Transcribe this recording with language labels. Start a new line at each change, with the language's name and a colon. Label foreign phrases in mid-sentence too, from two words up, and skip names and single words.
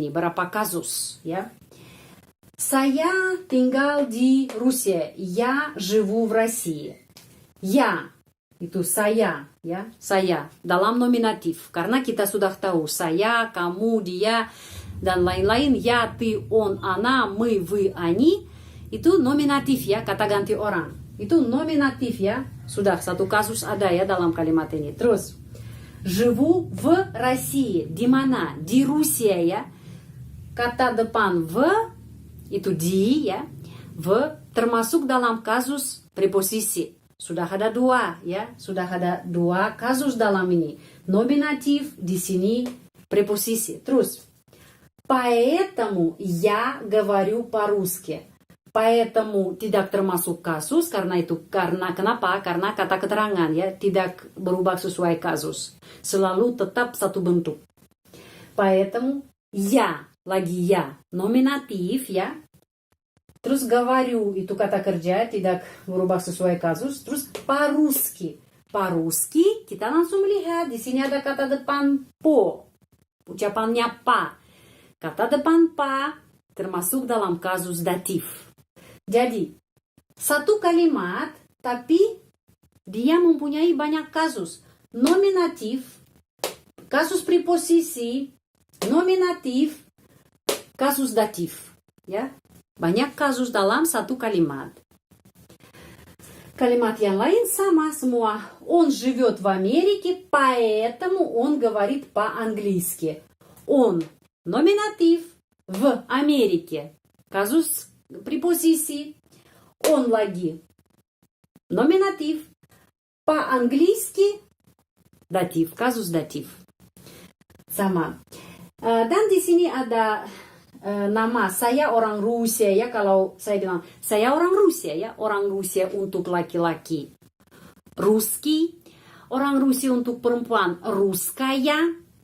Indonesian: Berapa kasus, ya. Saya tinggal di Rusia.
Russian: Я живу в России. Я
Indonesian: itu saya, ya. Saya dalam nominatif. Karena kita sudah tahu saya, kamu, dia dan lain-lain.
Russian: Я, ты, он, она, мы, вы, они.
Indonesian: Itu nominatif ya, kata ganti orang. Itu nominatif ya. Sudah satu kasus ada ya dalam kalimat ini. Terus,
Russian: живу в России.
Indonesian: Di mana? Di Rusia ya. Kata depan в itu di ya. V termasuk dalam kasus preposisi. Sudah ada dua ya. Sudah ada dua kasus dalam ini. Nominatif, di sini preposisi. Terus,
Russian: поэтому я говорю по-русски.
Indonesian: Поэтому tidak termasuk kasus, karena kenapa? Karena kata keterangan ya tidak berubah sesuai kasus. Selalu tetap satu bentuk.
Russian: Поэтому я,
Indonesian: lagi ya, nominatif ya. Terus говорю itu kata kerja tidak berubah sesuai kasus. Terus
Russian: по-русски. По-русски
Indonesian: kita langsung melihat di sini ada kata depan po. Ucapannya pa. Kata depan pa termasuk dalam kasus datif. Jadi, satu kalimat, tapi dia mempunyai banyak kasus. Nominatif, kasus preposisi, nominatif, kasus datif. Ya, banyak kasus dalam satu kalimat. Kalimat yang lain sama semua.
Russian: Он живет в Америке, поэтому он говорит по-английски. Он номинатив в Америке.
Indonesian: Казус preposisi. Он lagi nominatif.
Russian: По-английски датив. Казус датив.
Indonesian: Sama. Dan di sini ada nama saya orang Rusia ya. Kalau saya bilang saya orang Rusia ya. Orang Rusia untuk laki-laki Ruski. Orang Rusia untuk perempuan Ruskaya.